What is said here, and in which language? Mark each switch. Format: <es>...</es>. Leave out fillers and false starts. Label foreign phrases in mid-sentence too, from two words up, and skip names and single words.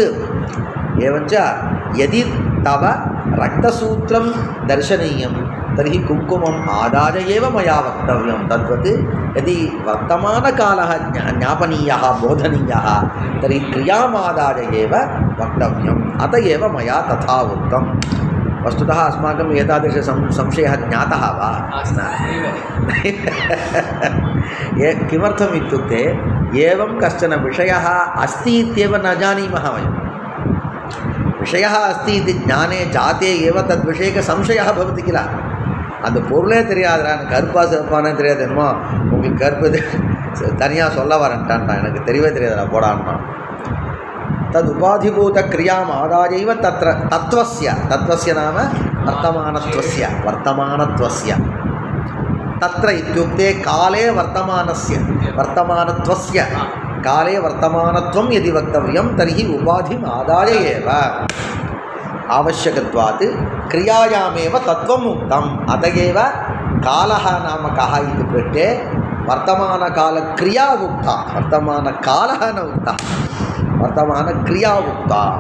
<sa>एवञ्च यदि तव रक्तसूत्रं दर्शनीयं तर्हि कुङ्कुमम् आदाय एव मया वक्तव्यं तद्वत् यदि वर्तमानकालः ज्ञापनीयः बोधनीयः तर्हि क्रियामादाय एव वक्तव्यम् अत एव मया तथा उक्तं वस्तुतः अस्माकम् एतादृश संशयः ज्ञातः वा किमर्थम् इत्युक्ते एवं कश्चन विषयः अस्ति इत्येव न जानीमः वयं विषयः अस्ति इति ज्ञाने जाते एव तद्विषयकसंशयः भवति</sa> <ta>किल அந்த பொருளே தெரியாதுடா எனக்கு கருப்பா சிவப்பானே தெரியாது என்னமோ உங்களுக்கு கருப்பு தனியாக சொல்ல வரேன்ட்டான்டா எனக்கு தெரியவே தெரியாதுடா போடான்னா</ta> <sa>तद् उपाधिभूतक्रियाम् आदायैव तत्र तत्त्वस्य नाम वर्तमानत्वस्य तत्र इत्युक्ते काले वर्तमानत्वस्य काले वर्तमानत्वं यदि वक्तव्यं तर्हि उपाधिम् आदाय एव आवश्यकत्वात् क्रियायामेव तत्त्वम् उक्तम् अत एव कालः नाम कः इति पृष्टे वर्तमानकालक्रिया उक्ता वर्तमानकालः न उक्तः वर्तमानक्रिया उक्ता</sa>